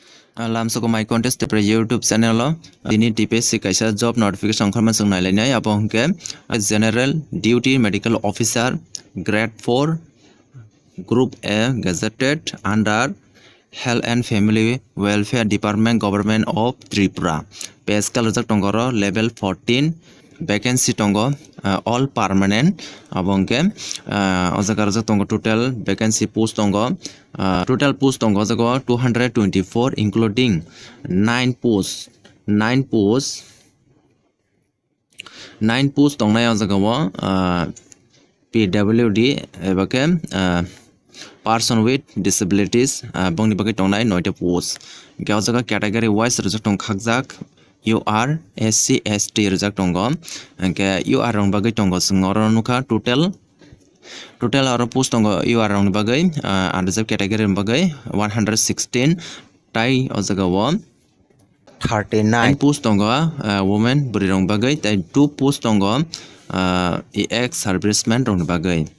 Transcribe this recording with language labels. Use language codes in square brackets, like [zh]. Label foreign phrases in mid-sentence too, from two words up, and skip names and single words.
[trp] Lamsoko my contest pre YouTube channel dini TPSC kaisa [en] job notification [trp] khorma sung nailai abo hongke [en] general duty medical officer grade 4 group A gazetted under Health and Family Welfare Department Government of Tripura pay scale [trp] rejak tongoro [en] level 14 vacancy [trp] tongo [en] all permanent [trp] abongke ojaga rejak tongo [en] total vacancy post [trp] tongo [en] total post [trp] tongo jago 224 [en] including 9 [trp] post tongnai ojaga PWD ebake [en] person with disabilities [trp] bongni bagai tongnai 9 post gajaga category wise rejak tong khagjak UR SC ST rejak tongo ke UR rong bagai tongo singoro nuka total aro post tongo UR rong bagai [en] unreserved category [trp] rong bagai 116 tai ojaga 39 post tongo women buri rong bagai tai 2 post tongo [en] ex serviceman [trp] rong bagai